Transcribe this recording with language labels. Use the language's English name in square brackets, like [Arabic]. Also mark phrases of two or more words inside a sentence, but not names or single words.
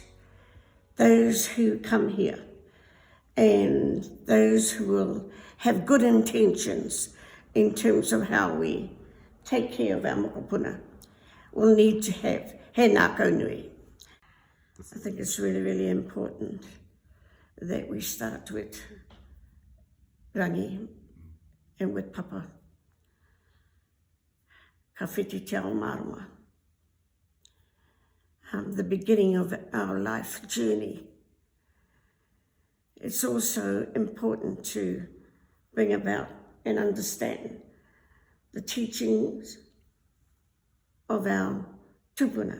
[English] Those who come here and those who will have good intentions in terms of how we take care of our mokopuna will need to have [Māori] He Ngākau Nui. [English] I think it's really, really important that we start with rangi and with papa. [Māori] Ka whiti te ao marama. [English] The beginning of our life journey. It's also important to bring about and understand the teachings of our tupuna.